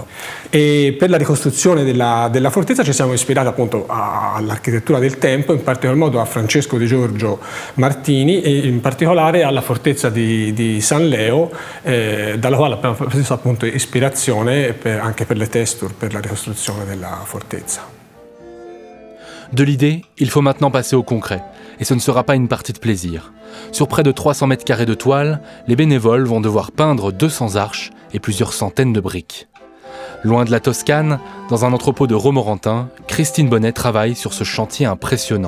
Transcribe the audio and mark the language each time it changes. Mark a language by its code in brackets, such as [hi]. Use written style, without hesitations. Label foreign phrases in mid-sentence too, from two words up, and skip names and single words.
[it] E per la ricostruzione della fortezza ci siamo ispirati appunto all'architettura del tempo, in particolar modo a Francesco Di Giorgio Martini e in particolare alla fortezza di San Leo, dalla quale abbiamo preso appunto ispirazione anche per le texture, per la ricostruzione della fortezza. [fr] De l'idée, il faut maintenant passer au concret, et ce ne sera pas une partie de plaisir. Sur près de 300 mètres carrés de toile, les bénévoles vont devoir peindre 200 arches et plusieurs centaines de briques. Loin de la Toscane, dans un entrepôt de Romorantin, Christine Bonnet travaille sur ce chantier impressionnant.